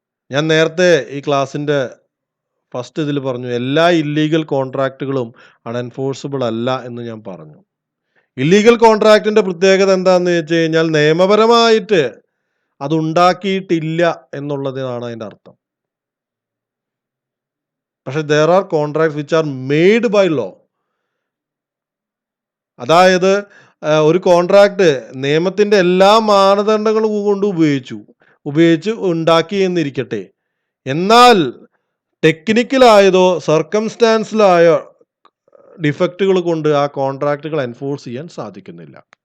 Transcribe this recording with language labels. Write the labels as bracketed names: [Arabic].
[Malayalam] ഞാൻ നേരത്തെ ഈ ക്ലാസ്സിന്റെ ഫസ്റ്റ് ഇതിൽ പറഞ്ഞു, എല്ലാ ഇല്ലീഗൽ കോൺട്രാക്റ്റുകളും അൺഎൻഫോഴ്സിബിൾ അല്ല എന്ന് ഞാൻ പറഞ്ഞു. ഇല്ലീഗൽ കോൺട്രാക്റ്റിന്റെ പ്രത്യേകത എന്താണെന്ന് വെച്ച് കഴിഞ്ഞാൽ നിയമപരമായിട്ട് അത് ഉണ്ടാക്കിയിട്ടില്ല എന്നുള്ളതാണ് അതിൻ്റെ അർത്ഥം. [English] പക്ഷെ there are contracts which are made by law. [Malayalam] അതായത് ഒരു കോൺട്രാക്ട് നിയമത്തിന്റെ എല്ലാ മാനദണ്ഡങ്ങളും കൊണ്ട് ഉപയോഗിച്ച് ഉണ്ടാക്കി എന്നിരിക്കട്ടെ, എന്നാൽ ടെക്നിക്കലായതോ സർക്കംസ്റ്റാൻസിലായോ ഡിഫക്റ്റുകൾ കൊണ്ട് ആ കോൺട്രാക്റ്റുകൾ എൻഫോഴ്സ് ചെയ്യാൻ സാധിക്കുന്നില്ല.